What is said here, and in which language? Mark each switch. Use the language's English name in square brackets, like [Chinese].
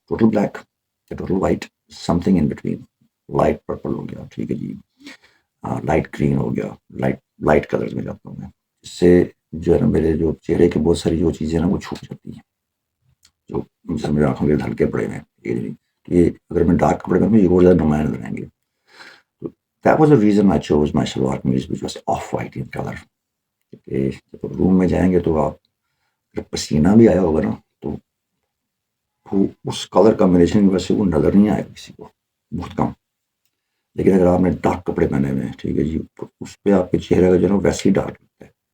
[Urdu] Total black یا total white, [English] Something in between. [Urdu] Light purple ہو گیا, ٹھیک ہے جی, لائٹ گرین ہو گیا, لائٹ کلرز میں جاتا ہوں میں. اس سے جو ہے نا میرے جو چہرے کے بہت ساری جو چیزیں نا وہ چھوٹ جاتی ہیں, جو جس میرے آنکھوں کے ہلکے پڑے ہوئے ہیں. یہ اگر میں ڈارک کپڑے پہنوں یہ اور زیادہ نمایاں نظر آئیں گے. [English] تو that was the reason I chose my shalwar kameez which was off white in colour. [Urdu] کہ جب روم میں جائیں گے تو آپ اگر پسینہ بھی آیا ہوگا نا تو وہ اس کلر کمبینیشن کی وجہ سے وہ نظر نہیں آئے گا کسی کو, بہت کم. لیکن اگر آپ نے ڈارک کپڑے پہنے ہوئے ہیں, ٹھیک ہے جی, اس پہ آپ کے چہرے کا جو ہے نا ویسے ہی ڈارک لگتا ہے.